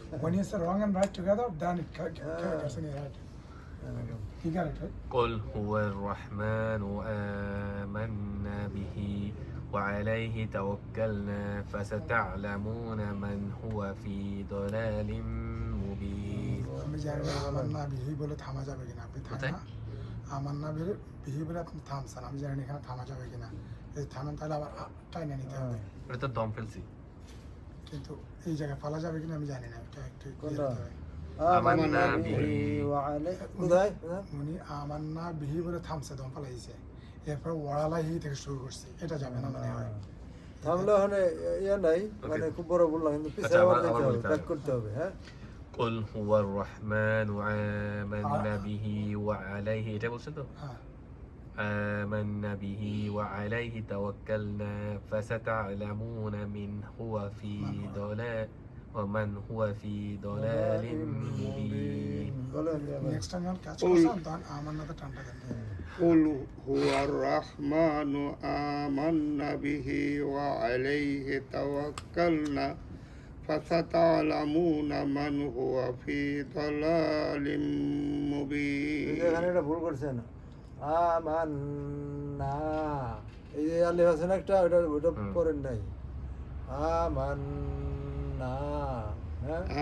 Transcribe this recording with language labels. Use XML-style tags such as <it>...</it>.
<en>when you say wrong and right together then it gets in your head you got it right</en> <ar>قل هو الرحمن آمنا به وعليه توكلنا فستعلمون من هو في ضلال مبين</ar> <bn>আমি জানি না আমার না বিহি বলে থামা যাবে কিনা আপনি থামেন না আমার না বিহি বলে আপনি থামছেন আমি জানি না এখানে থামা যাবে কিনা যদি থামেন তাহলে আবার টাইনে নিতে হবে এটা তো দম ফেলছি কিন্তু এই জায়গায় পালা যাবে কিনা আমি জানি না এটা একটু কোনটা</bn> <ar>آمنا به وعليه</ar> <bn>কোথায় উনি আমার না বিহি বলে থামছে দম পালাইছে এরপর ওয়ালাহি থেকে শুরু করছে এটা যাবে না মনে হয় থামলে ওখানে ইয়ে নাই মানে খুব বড় বললাম কিন্তু পিছিয়ে আচ্ছা, আবার আবার যেতে হবে বলতে ব্যাক হবে। করতে হবে হ্যাঁ</bn> <ar>قل هو الرحمن آمنا به وعليه</ar> <bn>এটা বলছেন তো হ্যাঁ</bn> <ar>آمنا به وعليه توكلنا فستعلمون من هو في ضلال ومن هو في ضلال مبين</ar> <bn>বলেন নেক্সট টাইম যখন কাজ করছেন তখন আমার নাতে টানটা দেন</bn> <ar>قل هو الرحمن آمنا به وعليه توكلنا فستعلمون من هو في ضلال مبين</ar> <bn>এখানে এটা ভুল করছেন আমান্না এই যে আলিফ আছে না একটা ওটা করেন নাই আমান্না হ্যাঁ</bn>